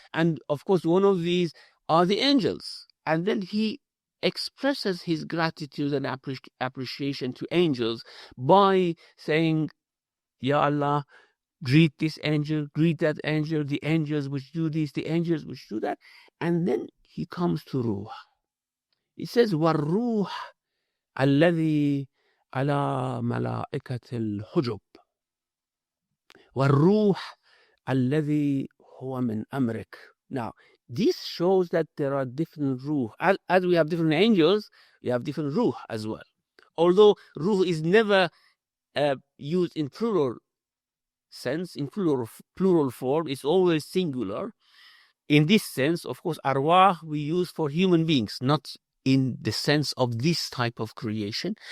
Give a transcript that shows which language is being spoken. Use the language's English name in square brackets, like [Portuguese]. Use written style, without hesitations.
[English] And of course, one of these are the angels. And then he expresses his gratitude and appreciation to angels by saying, Ya Allah, greet this angel, greet that angel, the angels which do this, the angels which do that. And then he comes to Ruh. [Arabic] He says, وَالرُّوحَ الَّذِي عَلَى مَلَائِكَةِ الْحُجُبِ وَالرُّوحَ الَّذِي هُوَ مِنْ أَمْرِكَ. [English] Now, this shows that there are different Ruh. As we have different angels, we have different Ruh as well. Although Ruh is never used in plural sense, in plural form, it's always singular. In this sense, of course, arwah we use for human beings, not in the sense of this type of creation.